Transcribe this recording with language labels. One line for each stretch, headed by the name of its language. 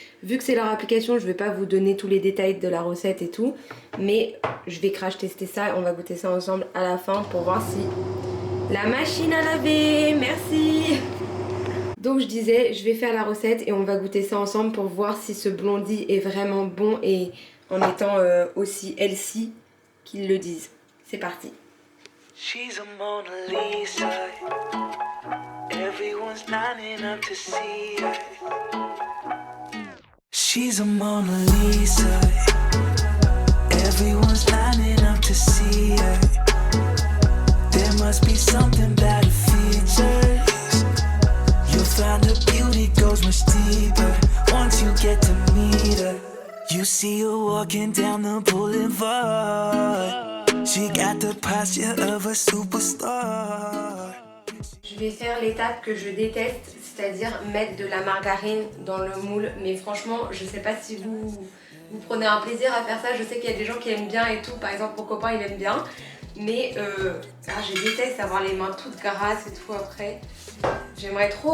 French: Vu que c'est leur application, je vais pas vous donner tous les détails de la recette et tout, mais je vais crash tester ça et on va goûter ça ensemble à la fin pour voir si la machine à laver, merci. Donc je disais, je vais faire la recette et on va goûter ça ensemble pour voir si ce blondie est vraiment bon et en étant aussi healthy qu'ils le disent. C'est parti.
English: She's a Mona Lisa. Everyone's lining up to see her. She's a Mona Lisa. Everyone's lining up to see her. There must be something about her features. You'll find her beauty goes much deeper once you get to meet her. You see her walking down the boulevard. She got the posture of a superstar.
French: Je vais faire l'étape que je déteste, c'est-à-dire mettre de la margarine dans le moule. Mais franchement, je sais pas si vous prenez un plaisir à faire ça. Je sais qu'il y a des gens qui aiment bien et tout. Par exemple, mon copain, il aime bien. Mais je déteste avoir les mains toutes grasses et tout après. J'aimerais trop...